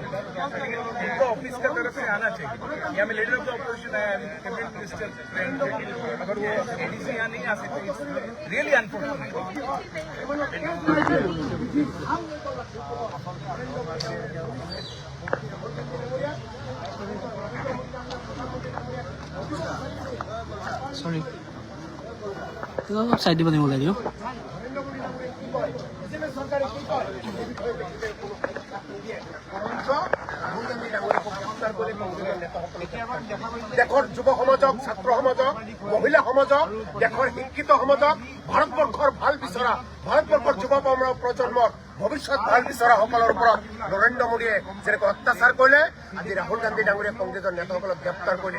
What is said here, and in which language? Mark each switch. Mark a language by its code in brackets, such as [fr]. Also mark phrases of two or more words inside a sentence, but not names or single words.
[hi] उनको ऑफिस का तरफ से आना चाहिए, या मैं [en] leader of the opposition [hi] आया, [en] cabinet minister, [hi] अगर वो एडीसी यहाँ नहीं आ सकते, [en] really unfortunate. sorry side [as] দিব লাগিব লাগিব দেশৰ যুৱ সমাজক, ছাত্ৰ সমাজক, মহিলা সমাজক, দেশৰ শিক্ষিত সমাজক, ভাৰতবৰ্ষৰ ভাল বিচৰা, ভাৰতবৰ্ষৰ যুৱ প্ৰজন্মৰ ভৱিষ্যত ভাল বিচৰাসকলৰ ওপৰত নৰেন্দ্ৰ মোদীয়ে যেনেকৈ অত্যাচাৰ কৰিলে, আজি ৰাহুল গান্ধী ডাঙৰীয়া কংগ্ৰেছৰ নেতাসকলক গ্ৰেপ্তাৰ কৰিলে।